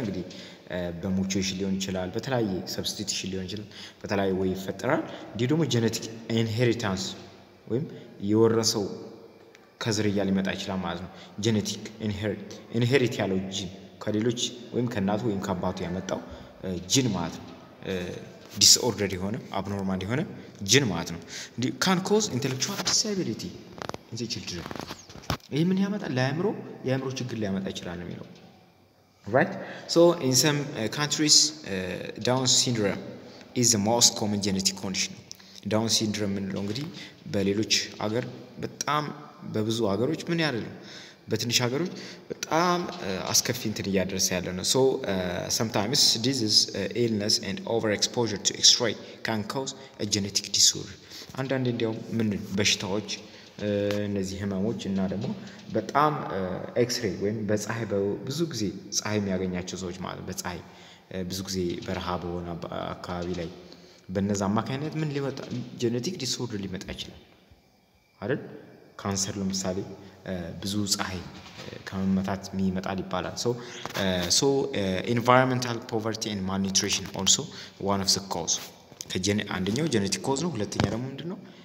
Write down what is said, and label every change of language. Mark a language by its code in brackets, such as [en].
[am] እንግዲህ በሙቴሽን ሊሆን ይችላል፣ በተለያየ ሰብስቲቱሽን ሊሆን ይችላል፣ በተለያየ ወይ ይፈጠራል። እንዲህ ደግሞ [en] genetic inheritance [am] ወይም የወረሰው ከዝርያ ሊመጣ ይችላል ማለት ነው። genetic inherit ያለው ጂን ከሌሎች ወይም ከእናቱ ወይም ከአባቱ ያመጣው ጂን ማለት ነው። disordered የሆነ abnormal የሆነ ጂን ማለት ነው። [en] can cause intellectual disability in the children. [am] ይሄ ምን ያመጣል? የአእምሮ ችግር ሊያመጣ ይችላል ነው የሚለው። [en] right? So in some countries Down syndrome is the most common genetic condition. [am] Down syndrome ምንለው እንግዲህ በሌሎች ሀገር በጣም በብዙ ሀገሮች ምን ያደርጋል? በትንሽ ሀገሮች በጣም አስከፊ እንትን እያደረሰ ያለ ነው። [en] so sometimes disease, illness and overexposure to x-ray can cause a genetic disorder. [am] አንዳንዴ እንዲያው ምን በሽታዎች እነዚህ ህመሞች እና ደግሞ በጣም ኤክስሬይ ወይም በፀሐይ ብዙ ጊዜ ፀሐይ የሚያገኛቸው ሰዎች ማለት በፀሐይ ብዙ ጊዜ በረሃ በሆነ አካባቢ ላይ በእነዛ አማካኝነት ምን ሊመጣ ጄኔቲክ ዲስኦርደር ሊመጣ ይችላል አይደል? ካንሰር ለምሳሌ ብዙ ፀሐይ ከመመታት የሚመጣል ይባላል። [en] so environmental poverty and malnutrition also one of the cause. [am] አንደኛው ጄኔቲክ ኮዝ ነው። ሁለተኛ ደግሞ ምንድነው?